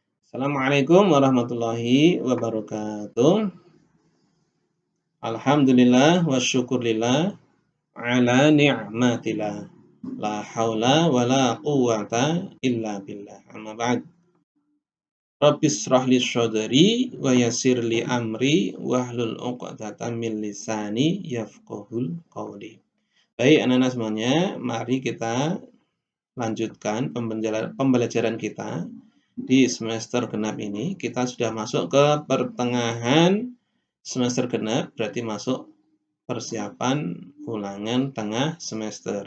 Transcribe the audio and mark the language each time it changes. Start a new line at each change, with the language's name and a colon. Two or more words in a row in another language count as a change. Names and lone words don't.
Arabic: السلام عليكم ورحمة الله وبركاته. الحمد لله والشكر لله على نعمة الله. لا حول ولا قوة إلا بالله. أما بعد. رب اشرح لي صدري ويسر لي أمري واحلل عقدة من لساني يفقهوا قولي.
Indonesian: Baik anak-anak semuanya, mari kita lanjutkan pembelajaran kita di semester genap ini. Kita sudah masuk ke pertengahan semester genap, berarti masuk persiapan ulangan tengah semester.